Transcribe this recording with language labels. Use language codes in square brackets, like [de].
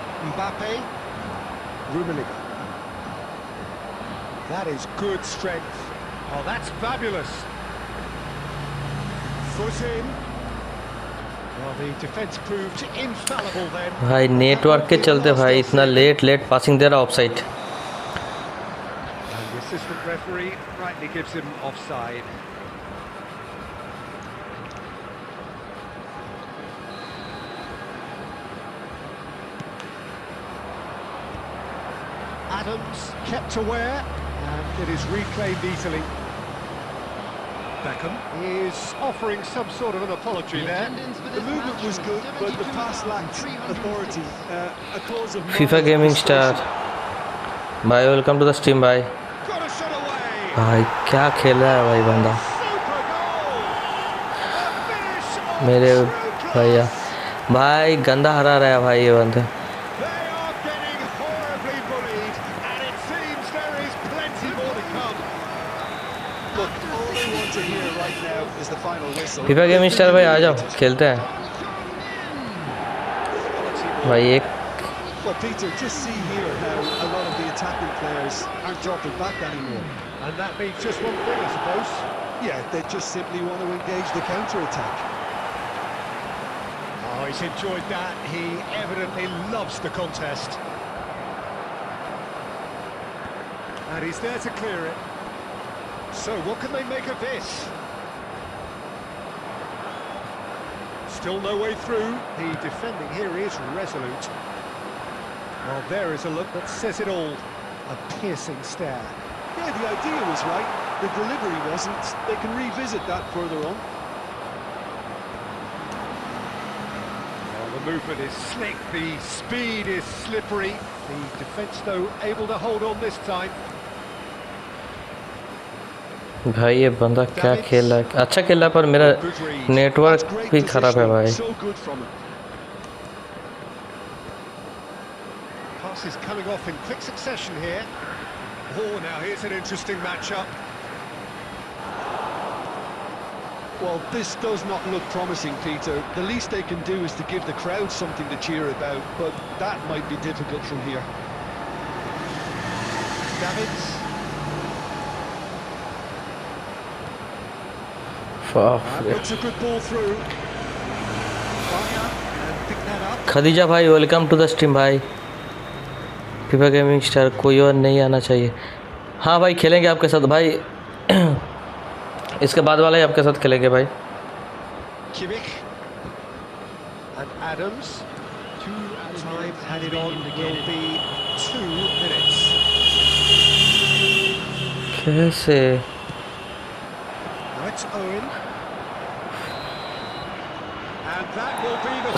[en] Mbappe, Rummenigge. That is good strength. Oh, that's fabulous. Foot in. Well, the defence proved infallible then. [hi] भाई network के चलते भाई इतना late passing दे रहा offside. [en] And the assistant referee rightly gives him offside. Adams kept aware, and it is reclaimed easily. Beckham is offering some sort of an apology there. The movement was good, but the pass lacked authority. A cause of [hi] FIFA gaming star भाई [en] welcome to the stream [hi] भाई. [en] Got a shot away. [hi] भाई क्या खेल रहा है भाई बंदा [en] Super goal. A finish on [hi] मेरे [en] true class. [hi] भैया. भाई गंदा हरा रहा है भाई ये बंदा. [en] They are getting horribly bullied, and it seems there is plenty more to come. Look, all they want to hear right now is the final whistle. [hi] FIFA gaming star भाई आ जाओ खेलते हैं भाई. एक [en] Well, Peter, just see here how a lot of the attacking players aren't dropping back anymore. And that means just one thing, I suppose. Yeah, they just simply want to engage the counter-attack. Oh, he's enjoyed that. He evidently loves the contest. And he's there to clear it. So, what can they make of this? Still no way through. The defending here is resolute. Well, there is a look that says it all. A piercing stare. Yeah, the idea was right. The delivery wasn't. They can revisit that further on. Well, the movement is slick, the speed is slippery. The defence, though, able to hold on this time. [hi] भाई ये बंदा क्या खेल रहा है. अच्छा खेल रहा है पर मेरा नेटवर्क भी खराब है भाई. [en] So good from it. Pass is coming off in quick succession here. Oh, now here's an interesting matchup. Well, this does not look promising, Peter. The least they can do is to give the crowd something to cheer about, but that might be difficult from here. Davids. Looks a good ball through. And pick that up. [hi] Khadija भाई [en] welcome to the stream [hi] भाई। FIFA gaming star कोई और नहीं आना चाहिए। हाँ भाई खेलेंगे आपके साथ भाई। इसके बाद वाला ही आपके साथ खेलेंगे भाई। [en] Kimmich and Adams. Time added on will be 2 minutes. [hi] कैसे? [en] Now it's Owen. And that will be the